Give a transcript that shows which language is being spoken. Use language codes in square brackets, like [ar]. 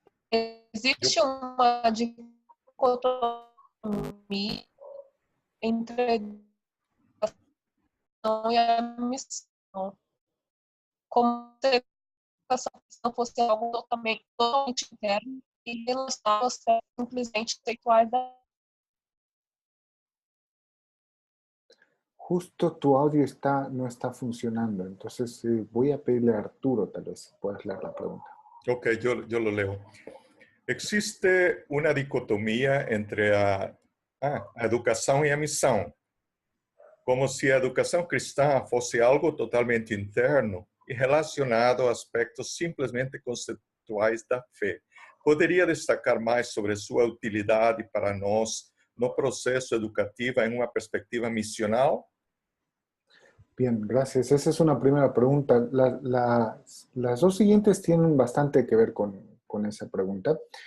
[pt] Existe uma dicotomia entre a educação e a missão. Como se a educação fosse algo totalmente interno e relacionado aos simplesmente sexuais da. [es] Justo tu audio no está funcionando, entonces voy a pedirle a Arturo, tal vez puedas leer la pregunta. Ok, yo lo leo. [pt] Existe [es] una dicotomía [pt] entre a educação e a missão, como se a educação cristã fosse algo totalmente interno e relacionado a aspectos simplesmente conceituais da fé. Poderia destacar mais sobre sua utilidade para nós no processo educativo em uma perspectiva missional? [es] Bien, gracias. Esa es una primera pregunta. Las dos siguientes tienen bastante que ver con esa pregunta.